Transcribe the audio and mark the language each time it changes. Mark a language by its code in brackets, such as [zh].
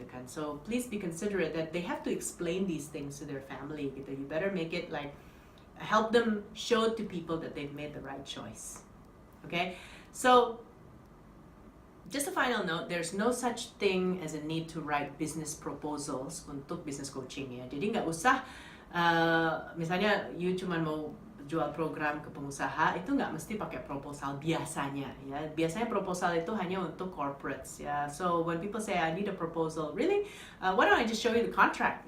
[en] So please be considerate that they have to explain these things to their family. You better make it like help them show to people that they've made the right choice. Okay, so just a final note, there's no such thing as a need to write business proposals untuk business coaching ya. [id] Jadi nggak usah misalnya you cuma mau jual program ke pengusaha, itu nggak mesti pakai proposal biasanya ya. Biasanya proposal itu hanya untuk corporates ya. [en] So when people say I need a proposal, really, why don't I just show you the contract?